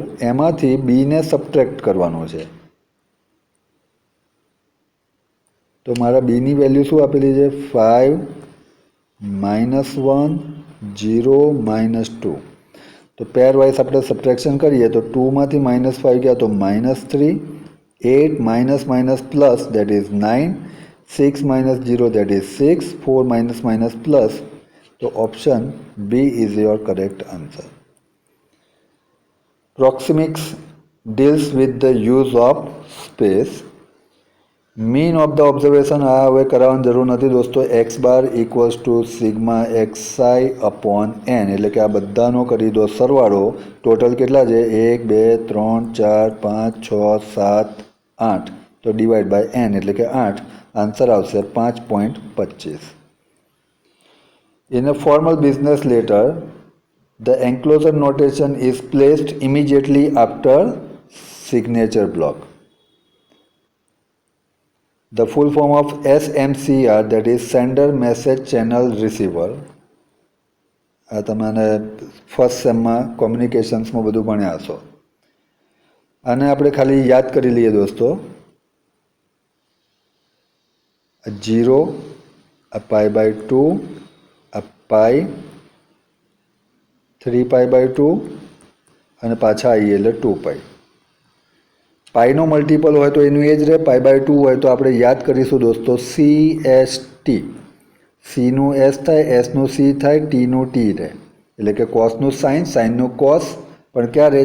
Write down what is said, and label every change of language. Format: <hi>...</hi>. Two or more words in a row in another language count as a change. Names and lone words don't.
<gu>એમાંથી B ને સબટ્રેક્ટ કરવાનો છે. તો મારા B ની વેલ્યુ શું આપેલી છે 5 -1 0 -2. તો</gu> <en>pair wise</en> <gu>આપણે સબટ્રેક્શન કરીએ તો 2 માંથી -5 ગયા તો -3, 8</gu> <en>minus minus plus that is</en> <gu>9,</gu> <en>6 minus 0 that is 6, 4 minus minus plus. So option B is your correct answer. Proxemics deals with the use of space. mean of the observation</en> <gu>આ હવે કરાવવાની જરૂર નથી દોસ્તો.</gu> <en>X bar equals to sigma XI upon n,</en> <gu>એટલે કે આ બધાનો કરી દો સરવાળો. ટોટલ કેટલા છે 1 2 3 4 5 6 7 8, તો</gu> <en>divide by n</en> <gu>એટલે કે 8. આન્સર આવશે 5.25.</gu> <en>In a formal business letter the enclosure notation is placed immediately after signature block. The full form of SMCR, that is Sender Message Channel Receiver.</en> <gu>આ તમને ફર્સ્ટ સેમમાં કોમ્યુનિકેશન્સમાં બધું ભણ્યા હશો. આને આપણે ખાલી યાદ કરી લઈએ દોસ્તો. 0,</gu> <en>a pi by 2, a pi, 3 pi by 2</en> <gu>અને પાછા આવીએ એટલે</gu> <en>2 pi.</en> <gu>પાઈનો મલ્ટિપલ હોય તો એનું એ જ રહે.</gu> <en>pi by 2</en> <gu>હોય તો આપણે યાદ કરીશું દોસ્તો CST. સીનું એસ થાય, એસનું સી થાય, ટીનું ટી રહે. એટલે કે કોસનું સાઇન, સાઇનનું કોસ, પણ ક્યારે?</gu>